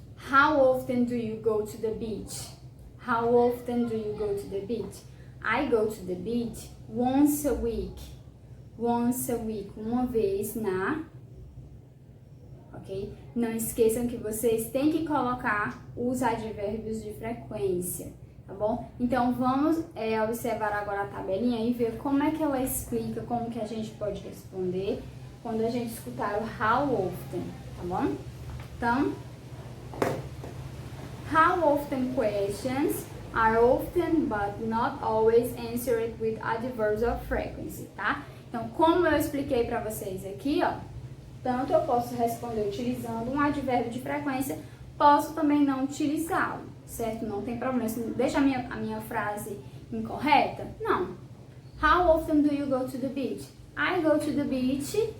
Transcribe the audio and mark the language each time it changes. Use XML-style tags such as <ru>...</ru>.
<en>How often do you go to the beach? How often do you go to the beach? I go to the beach once a week. Once a week,</en> <pt>uma vez</pt> <en>ok?</en> <pt>Não esqueçam que vocês têm que colocar os advérbios de frequência, tá bom? Então vamos observar agora a tabelinha e ver como é que ela explica, como que a gente pode responder quando a gente escutar o how often, tá bom?</pt> <en>Então, how often questions are often but not always answered with adverbs of frequency, tá?</en> <pt>Então, como eu expliquei pra vocês aqui, ó, tanto eu posso responder utilizando um advérbio de frequência, posso também não utilizá-lo, certo? Não tem problema. Deixa a minha frase incorreta? Não.</pt> <en>How often do you go to the beach? I go to the beach</en>